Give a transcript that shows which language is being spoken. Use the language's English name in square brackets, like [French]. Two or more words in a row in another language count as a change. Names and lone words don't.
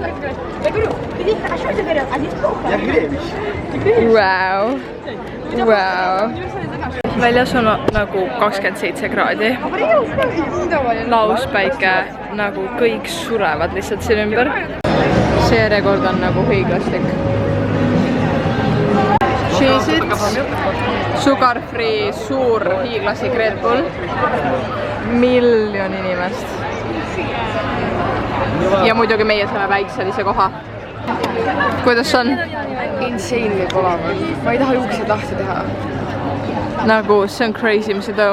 [Estonian] Vau. Väljas on nagu 27 kraadi. Lauspäike, nagu kõik surevad lihtsalt siin ümber. See järjekord on nagu hiiglaslik. [English] Cheez-It, sugar free, [Estonian] suur hiiglaslik Red Bull. Miljon inimest. Ja muidugi meie saame väikselise koha. Kuidas on? Insane võib olema. Ma ei taha juukseid lahti teha. Nagu, see on crazy, mis see toimub.